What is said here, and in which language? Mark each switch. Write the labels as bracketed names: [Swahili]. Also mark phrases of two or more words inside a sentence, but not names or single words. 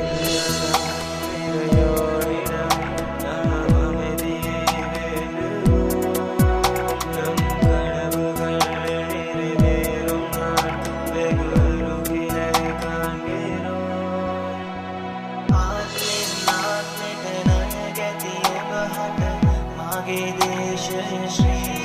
[Tamil] தந்தையோரிடம் நாம் அமைதியை வேண்டுவோம் நம் கனவுகள் நிறைவேறும் நாள் வெகு அருகிலே காண்கிறோம் [Sinhala] ආත්මෙට ණය ගැති ඔබ හට මාගේ දේශය ශ්‍රී